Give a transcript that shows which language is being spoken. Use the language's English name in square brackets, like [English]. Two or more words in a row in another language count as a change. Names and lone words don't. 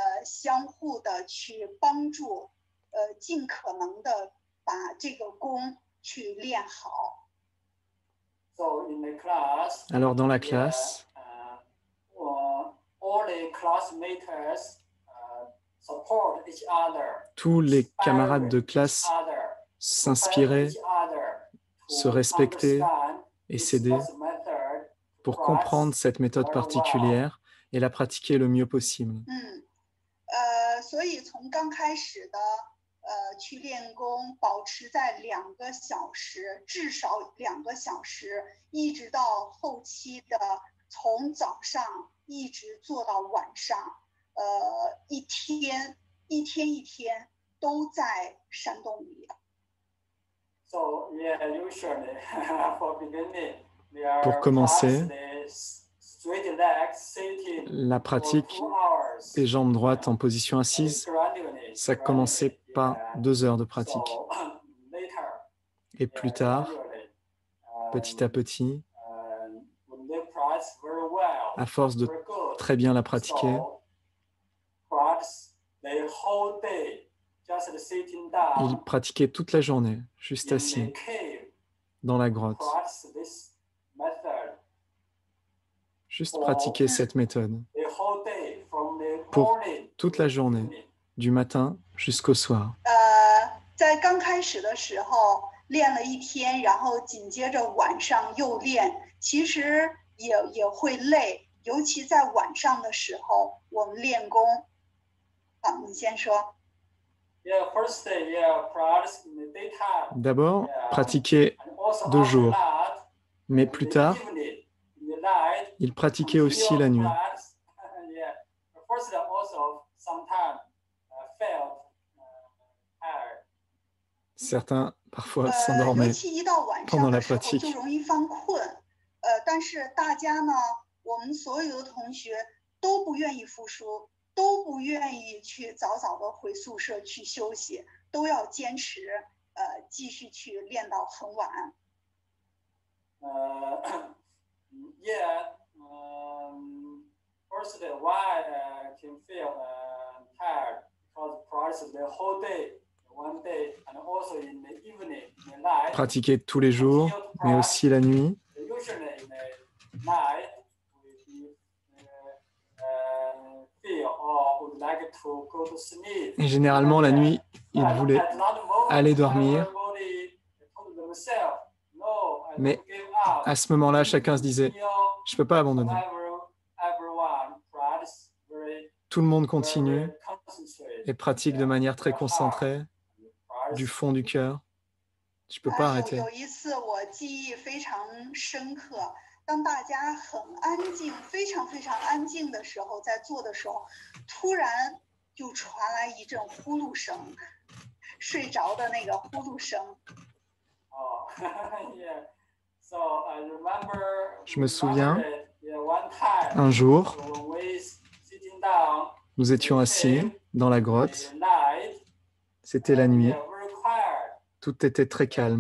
[French] Alors dans la classe, tous les camarades de classe s'inspiraient, se respectaient et s'aidaient pour comprendre cette méthode particulière et la pratiquer le mieux possible. [Chinese] 所以从刚开始的去练功，保持在2个小时，至少2个小时，一直到后期的从早上一直做到晚上，一天一天都在山洞里。 [English] So yeah, usually for beginning, [French] Pour commencer, la pratique des jambes droites en position assise, ça commençait par 2 heures de pratique. Et plus tard, petit à petit, à force de très bien la pratiquer, il pratiquait toute la journée, juste assis, dans la grotte. Juste pratiquer cette méthode pour toute la journée, du matin jusqu'au soir. [Chinese] 在刚开始的时候练了一天，然后紧接着晚上又练，其实也会累，尤其在晚上的时候，我们练功。好，你先说。 [French] D'abord, pratiquer de jour, mais plus tard, il pratiquait aussi la nuit. Certains parfois s'endormaient pendant la pratique. [Chinese] 但是大家呢，我们所有的同学都不愿意服输，都不愿意去早早的回宿舍去休息，都要坚持，继续去练到很晚。 [English] Firstly, why can feel tired because practice the whole day, one day, and also in the evening, in the night. [French] Pratiquer tous les jours, mais aussi la nuit. [English] Usually in the night, we feel or would like to go to sleep. [French] Et généralement, la nuit, il voulait aller dormir. Mais à ce moment-là, chacun se disait, je ne peux pas abandonner. Tout le monde continue et pratique de manière très concentrée, du fond du cœur. Tu peux pas arrêter. [Chinese] 有一次我记忆非常深刻，当大家很安静，非常非常安静的时候，在做的时候，突然就传来一阵呼噜声，睡着的那个呼噜声。 [French] Je me souviens, un jour, nous étions assis dans la grotte. C'était la nuit. Tout était très calme.